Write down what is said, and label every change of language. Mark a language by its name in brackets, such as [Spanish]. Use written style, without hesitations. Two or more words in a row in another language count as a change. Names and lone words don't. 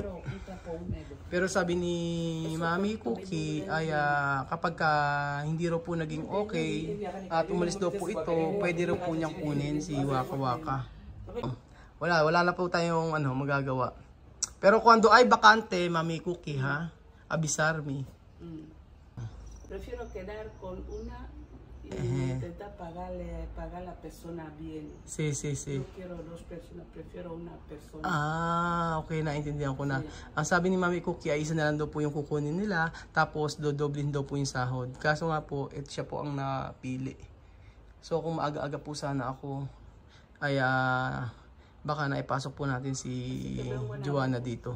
[Filipino] Pero sabi ni Mami Cookie ay kapag hindi raw po naging okay at umalis daw po ito, pwede raw po niyang kunin si Waka Waka. Wala na po tayong magagawa. Pero kung ay bakante, Mami Cookie, [Spanish] avisar me. Prefiero quedar con una y intentar pagar la persona bien. Sí. No quiero dos personas, prefiero una persona. [Filipino] Okay, naintindihan ko na. Ang sabi ni Mami Cookie ay isa na lang daw po yung kukunin nila, tapos dodoblin daw po yung sahod. Kaso nga po, siya po ang napili. So kung maaga-aga po sana ako, ay baka naipasok po natin si Joanna dito.